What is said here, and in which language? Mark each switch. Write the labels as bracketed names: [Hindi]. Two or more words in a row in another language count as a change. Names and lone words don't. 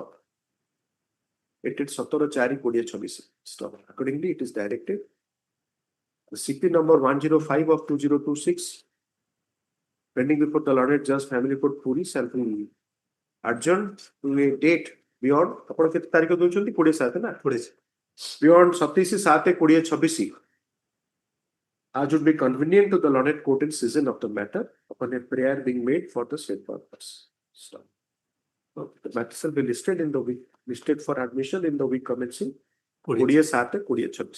[English] It is 17/4/2026. Accordingly, it is directed. The CP number 105 of 2026, pending before the Learned Judge Family Court Puri shall be adjourned to a date beyond. [Odia] ଆପଣ କେତେ ତାରିଖ ଦଉଛନ୍ତି [English] 20/7 ନା 20 beyond 27/7/2026 as would be convenient to the Learned Court in season of the matter upon a prayer being made for the said purpose. So, the matter shall be listed in the week listed for admission in the week commencing 20/7/2026.